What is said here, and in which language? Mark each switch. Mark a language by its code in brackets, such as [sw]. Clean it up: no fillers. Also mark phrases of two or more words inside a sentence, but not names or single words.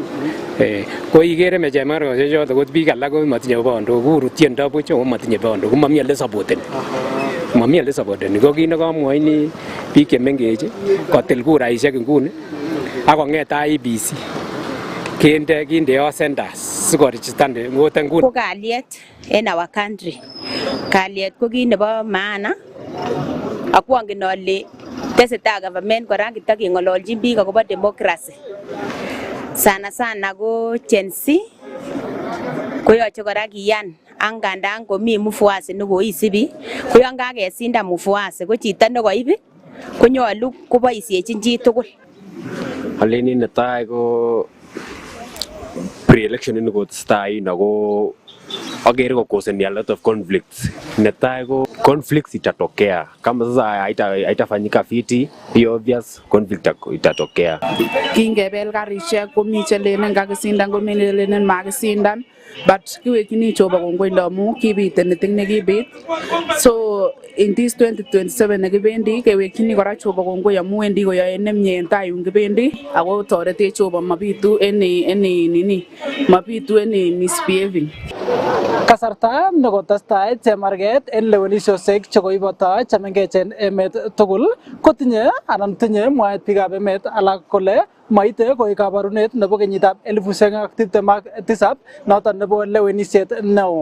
[kln] Ko ikere me chemarkoshek choto ko biik alak ko matinye bondo, kuru tiendo buch ko matinye bondo, ko mami ole supporteni. Mami ole supporteni. Ko kit nekamwoini biik chemengech kotil kuraisiek nguni ak kong'et IEBC kindeo centers sikoregistan ngoten nguni. Ko kalyet en [en] our country. [kln] Kalyet ko kit nebo maana. Akwongen ale tesetai government kora kitakeng'ololjin biik akobo democracy. Sana ko Gen Z koyoche kora kiyan angandan komi mfuasi nekoisibi ko yon kakesinda mfuasi ko chito nekoib konyolu koboisiechin chi tugul. Aleni netai ko pre-election ini kotestai ako agere ko [en] cause a lot of conflicts. [kln] Netai ko [sw] conflicts itatokea kama sasa haitafanyika fiti, hiyo obvious conflict itatokea. [kln] Kingebel karishek komi chelenen kakisindan komi chelenen makisindan, but kiwekini Jehova kongoi ndamu kibit anything nekibit. [en] So in this [kln] 2027 nekibendi kewekini kora Jehova kongoi amu wendi koyoe nemie en tai yun kibendi ako toretech Jehova mabitu mabitu misbehaving. Kasarta nekotestai chemarget en lewenisiosiek chekoibota chemengechen emet tugul kotinye anan tinye mwaet biikab emet alak kole maite koik kabarunet nebo kenyitab 2027 noton nebo lewenisiet neo.